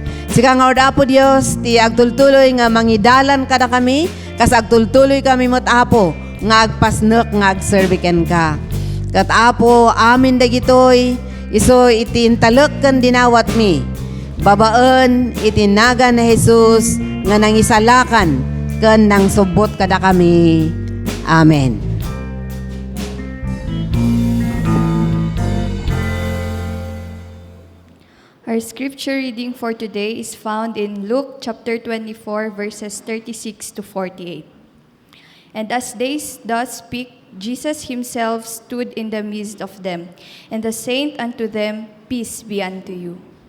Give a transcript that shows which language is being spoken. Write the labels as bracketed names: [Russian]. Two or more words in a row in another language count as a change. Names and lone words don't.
[Iloko] Sika nga orda Apo Dios, ti agtultuloy nga mangidalan kada kami, kas agtultuloy kami mo't Apo, nga agpasnek nga agserviken ka. Kat Apo, amin dagitoy, iso iti intalek ken dinawat mi, babaen itinaga na Jesus, nga nangisalakan, ken nang subot kada kami. Amen. [English] Our scripture reading for today is found in Luke chapter 24, verses 36 to 48. And as they thus speak, Jesus himself stood in the midst of them, and said unto them, Peace be unto you.